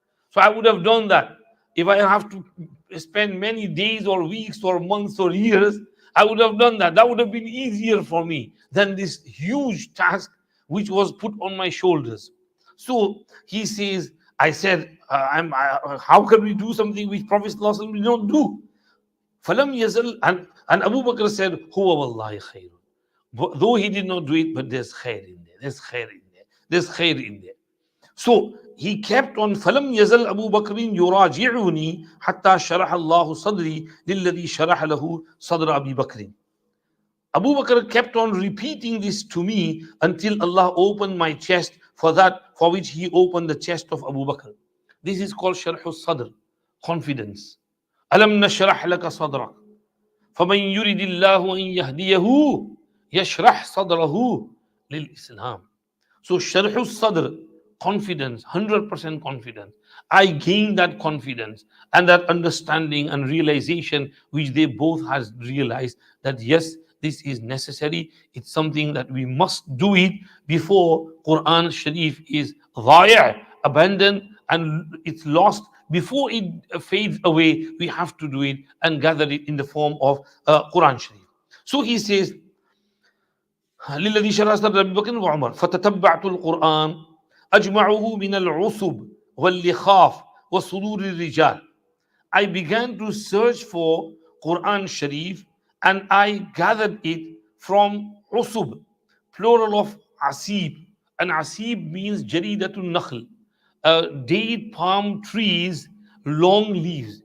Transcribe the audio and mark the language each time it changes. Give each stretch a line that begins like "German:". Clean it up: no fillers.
English: So I would have done that. If I have to spend many days or weeks or months or years, I would have done that. That would have been easier for me than this huge task which was put on my shoulders. So he says, I said, how can we do something which Prophet ﷺ did not do?
Arabic: فَلَمْ يَزَلْ
English: and Abu Bakr said,
Arabic: هُوَ وَاللَّهِ خَيْرٌ.
English: Though he did not do it, but there's khair in there. There's khair in there. There's khair in there. So he kept on.
Arabic: فَلَمْ يَزَلْ أَبُو بَكْرٍ يُرَاجِعُنِي حَتَّى شَرَحَ اللَّهُ صَدْرِي لِلَّذِي شَرَحَ لَهُ صَدْرَ أَبِي بَكْرٍ.
English: Abu Bakr kept on repeating this to me until Allah opened my chest for that for which he opened the chest of Abu Bakr. This is called Sharh al-Sadr, confidence.
Arabic: أَلَمْ نَشْرَحْ لَكَ صَدْرَكَ فَمَنْ يُرِدِ اللَّهُ أَنْ يَهْدِيَهُ يَشْرَحْ صَدْرَهُ لِلْإِسْلَامِ.
English: So Sharh al-Sadr, confidence, 100% confidence. I gained that confidence and that understanding and realization which they both has realized that yes, this is necessary. It's something that we must do it before Quran Sharif is abandoned and it's lost. Before it fades away, we have to do it and gather it in the form of Quran Sharif. So he says,
Arabic: لِلَّذِي شَرَحَ صَدْرَ أَبِي بَكْرٍ وَعُمَرٍ فَتَتَبَّعْتُ الْقُرْآنَ أَجْمَعُهُ مِنَ الْعُصُبِ وَاللِّخَافِ وَصُدُورِ الرِّجَالِ.
English: I began to search for Quran Sharif and I gathered it from usub, plural of asib. And asib means jaridatun nakhl, date palm trees, long leaves.